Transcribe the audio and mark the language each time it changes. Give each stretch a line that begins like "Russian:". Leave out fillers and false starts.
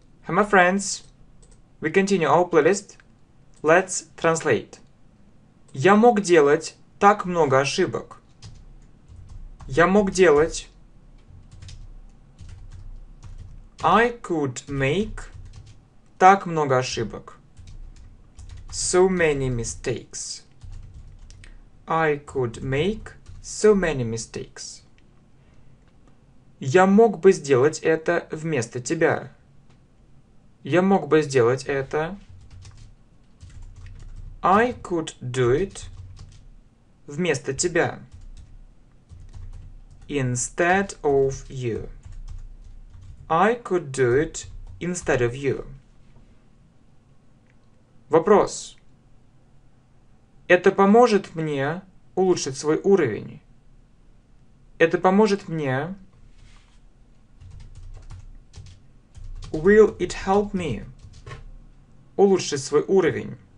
English: Hi my friends, we continue our playlist. Let's translate.
Russian: Я мог делать так много ошибок. Я мог делать.
English: I could make
Russian: так много ошибок.
English: So many mistakes. I could make so many mistakes.
Russian: Я мог бы сделать это вместо тебя. Я мог бы сделать это.
English: I could do it
Russian: вместо тебя.
English: Instead of you. I could do it instead of you.
Russian: Вопрос. Это поможет мне улучшить свой уровень? Это поможет мне.
English: Will it help me?
Russian: Улучшить свой уровень.